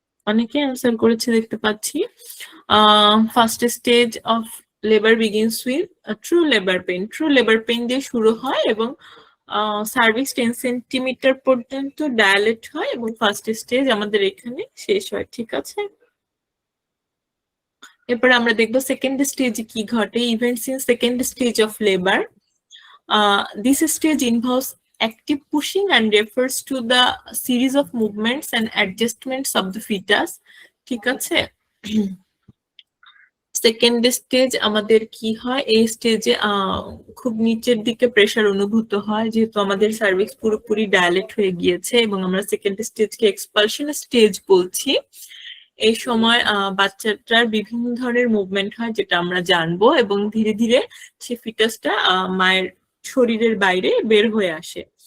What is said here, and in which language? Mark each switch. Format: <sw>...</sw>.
<bn>অনেকে অ্যান্সার করেছে দেখতে পাচ্ছি।</bn> <en>first stage of labour begins with true labour pain,</en> <bn>true labour pain দিয়ে শুরু হয়, এবং সার্ভিক্স 10 সেন্টিমিটার পর্যন্ত ডায়ালেট হয়, এবং ফার্স্ট স্টেজ আমাদের এখানে শেষ হয়, ঠিক আছে। এরপরে আমরা দেখবো সেকেন্ড স্টেজে কি ঘটে,</bn> <en>Events in second stage of labour. This stage involves active pushing and refers to the series of movements and adjustments of the fetus,</en> <bn>ঠিক আছে। সেকেন্ড স্টেজ আমাদের কি হয়, এই স্টেজে খুব নিচের দিকে প্রেসার অনুভূত হয়, যেহেতু আমাদের সার্ভিক্স পুরোপুরি ডায়ালেট হয়ে গিয়েছে এবং আমরা সেকেন্ড স্টেজকে এক্সপালশন স্টেজ বলছি। এই সময় বাচ্চাটার বিভিন্ন ধরনের মুভমেন্ট হয়, যেটা আমরা জানবো, এবং ধীরে ধীরে সে ফিটাসটা মায়ের শরীরের বাইরে বের হয়ে আসে।</bn>